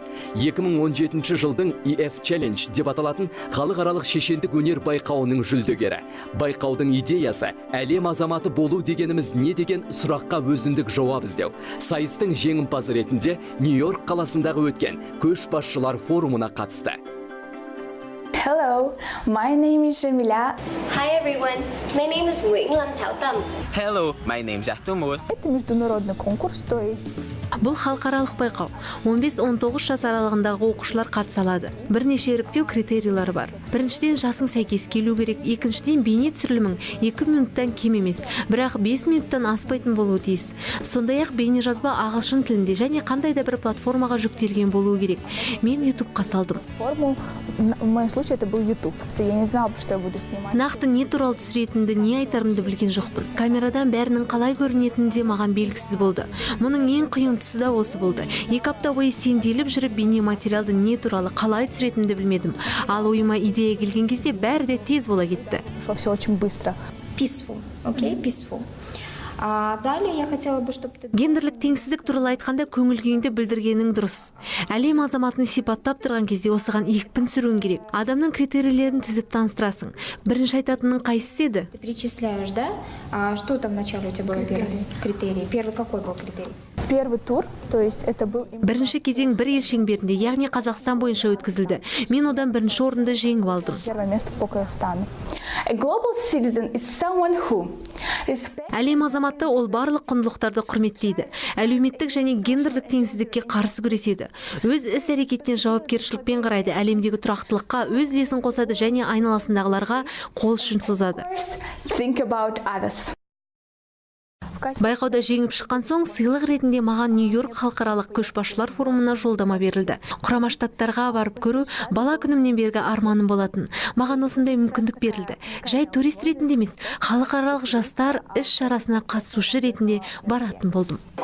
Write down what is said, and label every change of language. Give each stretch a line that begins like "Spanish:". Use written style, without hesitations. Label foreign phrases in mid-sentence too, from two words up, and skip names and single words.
Kazakh: 2017 жылдың EF Challenge деп аталатын халықаралық шешендік өнер байқауының жүлдегері. Байқаудың идеясы әлем азаматы болу дегеніміз не деген сұраққа өзіндік жауап іздеу. Сайыстың жеңімпазы ретінде Нью-Йорк қаласындағы өткен көшбасшылар форумына қатысты.
English: Hello, my name is Jamila. Hi everyone, my name is Nguyễn Lâm Thảo Tâm. Hello, my name is Артемус.
Russian: Это международный конкурс, то есть
Kazakh: Бұл халықаралық байқау 15-19 жас аралығындағы оқушылар қатыса алады. Бірнеше іріктеу критерийлері бар. Біріншіден жасың сәйкес келу керек, екіншіден бейне түсірілімің 2 минуттан кем емес, бірақ 5 минуттан аспайтын болуы тиіс. Сондай-ақ бейне жазба ағылшын тілінде және қандай да бір платформаға жүктелген болуы керек. Мен YouTube-қа салдым.
Russian: форму. В моем случае это был YouTube. Я не знала, что я буду снимать.
Kazakh: Нақты не туралы түсіретінді, не айтарымды білген жоқпын. Камерадан бәрінің қалай көрінетіні де маған белгісіз болды. Мұның ең қиын тұсы да осы болды. 2 апта бойы сенделіп жүріп бейне материалды не туралы қалай түсіретінді білмедім. Ал ойыма идея келген кезде бәрі де тез бола кетті.
Russian: Все очень быстро.
English: Peaceful, okay, peaceful.
Russian: Далее я хотела бы, чтобы ты...
Kazakh: Гендерлік теңсіздік туралы айтқанда көңіл күйіңді білдіргенің дұрыс. Әлем азаматын сипаттап тұрған кезде осыған екпін сүруің керек. Адамның критерийлерін тізіп таныстырасың. Бірінші айтатының қайсысы еді?
Russian: Ты перечисляешь, да? А что там вначале у тебя было первый критерий? Первый какой был критерий? Первый тур, то есть это был...
Kazakh: Бірінші кезең бір ел шеңберінде, яғни Қазақстан бойынша өткізілді. Мен одан бірінші орынды жеңіп алдым.
Russian: Первое место по Казахстану.
English: A global citizen is someone who respects...
Kazakh: Әлем азаматы ол барлық құндылықтарды құрметтейді. Әлеуметтік және гендерлік теңсіздікке қарсы күреседі. Өз іс-әрекетіне жауапкершілікпен қарайды, әлемдегі тұрақтылыққа өз үлесін қосады және айналасындағыларға қол ұшын созады.
English: Think about others.
Kazakh: Байқауда жеңіп шыққан соң сыйлық ретінде маған Нью-Йорк халықаралық көшбасшылар форумына жолдама берілді. Құрама Штаттарға барып көру бала күнімнен бергі арманым болатын. Маған осындай мүмкіндік берілді. Жай турист ретінде емес, халықаралық жастар іс-шарасына қатысушы ретінде баратын болдым.